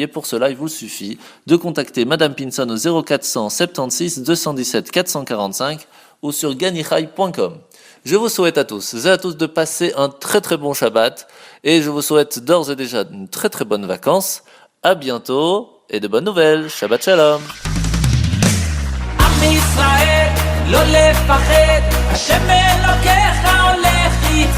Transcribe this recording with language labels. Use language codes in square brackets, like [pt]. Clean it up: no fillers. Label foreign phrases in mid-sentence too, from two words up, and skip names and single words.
[fr] Pour cela, il vous suffit de contacter Madame Pinson au 0476 217 445 ou sur ganichai.com. Je vous souhaite à tous et à toutes de passer un très très bon Shabbat, et je vous souhaite d'ores et déjà une très très bonne vacances. À bientôt et de bonnes nouvelles. [he] שבת שלום. עם ישראל, לא לפחד, השם אלוקיך הולך איתך.